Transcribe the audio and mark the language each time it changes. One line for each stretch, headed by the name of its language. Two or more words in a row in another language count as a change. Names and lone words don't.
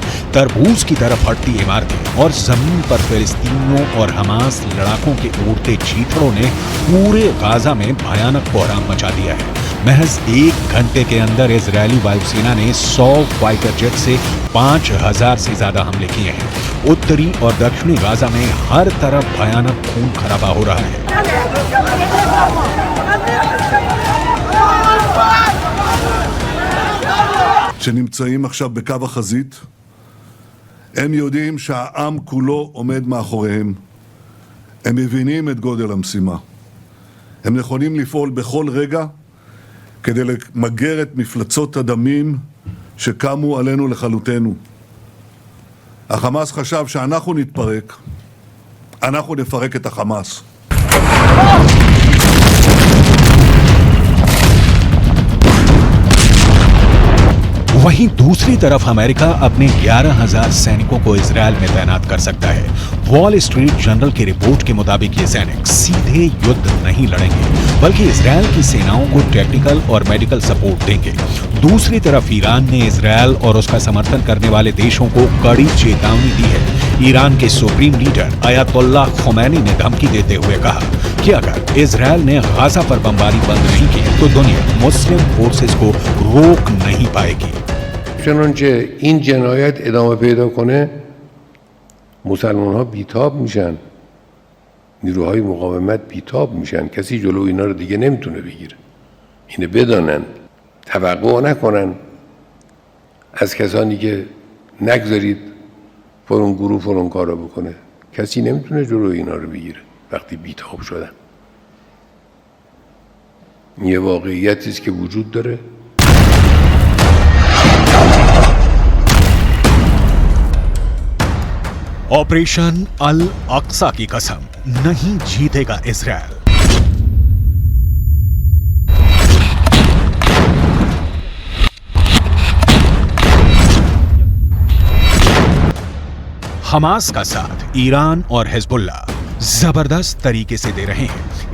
Hindi: तरबूज की तरफ फटती इमारतें और जमीन पर फिलिस्तीनियों और हमास लड़ाकों के उड़ते चीथड़ों ने पूरे गाजा में भयानक कोहराम मचा दिया है। महज 1 घंटे के अंदर इजरायली वायुसेना ने 100 फाइटर जेट से 5000 से ज्यादा हमले किए हैं। उत्तरी और दक्षिणी गाजा में हर तरफ भयानक खून खराबा हो रहा है।
Hebrew: שנמצאים עכשיו בקו החזית, הם יודעים שהעם כולו עומד מאחוריהם. הם מבינים את גודל המשימה. הם נכונים לפעול בכל רגע כדי למגר את מפלצות הדמים שקמו עלינו לכלותנו. החמאס חשב שאנחנו נתפרק, אנחנו נפרק את החמאס.
Hindi: वहीं दूसरी तरफ अमेरिका अपने 11,000 सैनिकों को इजरायल में तैनात कर सकता है। वॉल स्ट्रीट जर्नल की रिपोर्ट के मुताबिक ये सैनिक सीधे युद्ध नहीं लड़ेंगे, बल्कि इजरायल की सेनाओं को टेक्निकल और
English: medical support
Hindi: देंगे। दूसरी तरफ ईरान ने इजरायल और उसका समर्थन करने वाले देशों को कड़ी चेतावनी दी है। ईरान के
English: supreme leader
Hindi: अयातुल्लाह खुमैनी ने धमकी देते हुए कहा कि अगर इजरायल ने गाजा पर बमबारी बंद नहीं की तो दुनिया
English: Muslim forces
Hindi: को रोक नहीं पाएगी।
Persian: چنانچه این جنایت ادامه پیدا کنه مسلمان ها بیتاب میشن، نیروهای مقاومت بیتاب میشن، کسی جلو اینا رو دیگه نمیتونه بگیره. اینو بدانن، توقع نکنن از کسانی که نگذارید فلان گروه فلان کارو بکنه. کسی نمیتونه جلو اینا رو بگیره وقتی بیتاب شدن. یه واقعیتی است که وجود داره.
Hindi: ऑपरेशन अल अक्सा की कसम, नहीं जीतेगा इजरायल। हमास का साथ ईरान और हिजबुल्लाह जबरदस्त तरीके से दे रहे हैं।